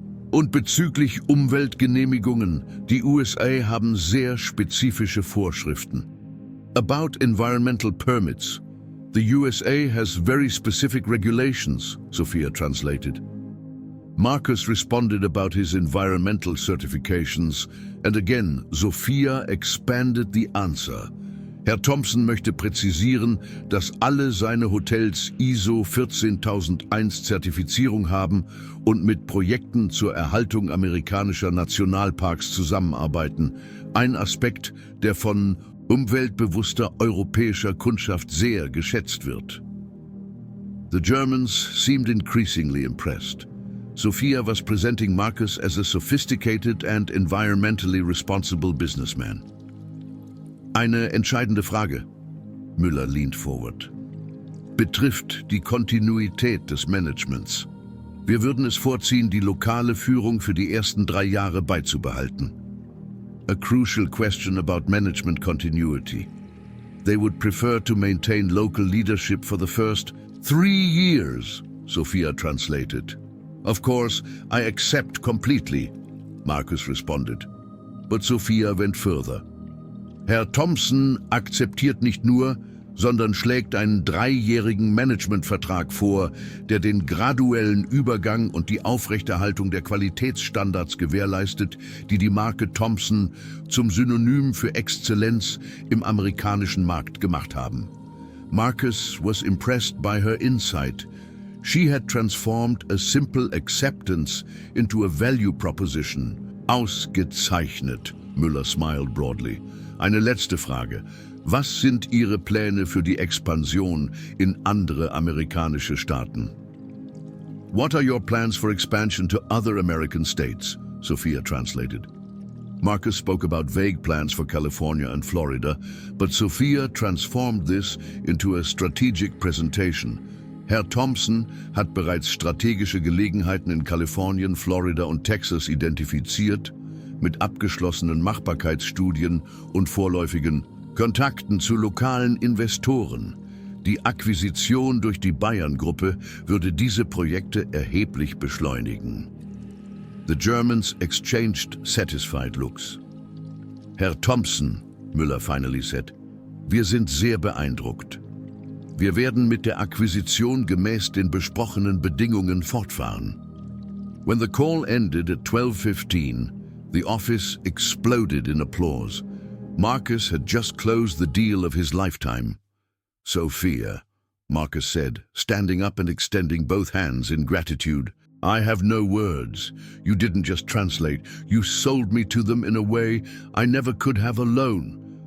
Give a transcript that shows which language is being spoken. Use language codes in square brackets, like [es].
[de] Und bezüglich Umweltgenehmigungen, die USA haben sehr spezifische Vorschriften. [en] About environmental permits, the USA has very specific regulations, Sophia translated. Marcus responded about his environmental certifications, and again, Sophia expanded the answer. [de] Herr Thompson möchte präzisieren, dass alle seine Hotels ISO 14001 Zertifizierung haben und mit Projekten zur Erhaltung amerikanischer Nationalparks zusammenarbeiten. Ein Aspekt, der von umweltbewusster europäischer Kundschaft sehr geschätzt wird. [en] The Germans seemed increasingly impressed. Sophia was presenting Marcus as a sophisticated and environmentally responsible businessman. [de] Eine entscheidende Frage. Müller [en] leaned forward. [de] Betrifft die Kontinuität des Managements. Wir würden es vorziehen, die lokale Führung für die ersten 3 Jahre beizubehalten. [en] A crucial question about management continuity. They would prefer to maintain local leadership for the first 3 years, Sophia translated. Of course, I accept completely, Marcus responded. But Sophia went further. [de] Herr Thompson akzeptiert nicht nur, sondern schlägt einen 3-jährigen Managementvertrag vor, der den graduellen Übergang und die Aufrechterhaltung der Qualitätsstandards gewährleistet, die die Marke Thompson zum Synonym für Exzellenz im amerikanischen Markt gemacht haben. [en] Marcus was impressed by her insight. She had transformed a simple acceptance into a value proposition. [de] Ausgezeichnet, Müller [en] smiled broadly. [de] Eine letzte Frage. Was sind Ihre Pläne für die Expansion in andere amerikanische Staaten? [en] What are your plans for expansion to other American states? Sophia translated. Marcus spoke about vague plans for California and Florida, but Sophia transformed this into a strategic presentation. [de] Herr Thompson hat bereits strategische Gelegenheiten in Kalifornien, Florida und Texas identifiziert, mit abgeschlossenen Machbarkeitsstudien und vorläufigen Kontakten zu lokalen Investoren. Die Akquisition durch die Bayern-Gruppe würde diese Projekte erheblich beschleunigen. [en] The Germans exchanged satisfied looks. [de] Herr Thompson, Müller [en] finally said, [de] wir sind sehr beeindruckt. Wir werden mit der Akquisition gemäß den besprochenen Bedingungen fortfahren. [en] When the call ended at 12:15, the office exploded in applause. Marcus had just closed the deal of his lifetime. Sophia, Marcus said, standing up and extending both hands in gratitude. I have no words. You didn't just translate. You sold me to them in a way I never could have alone.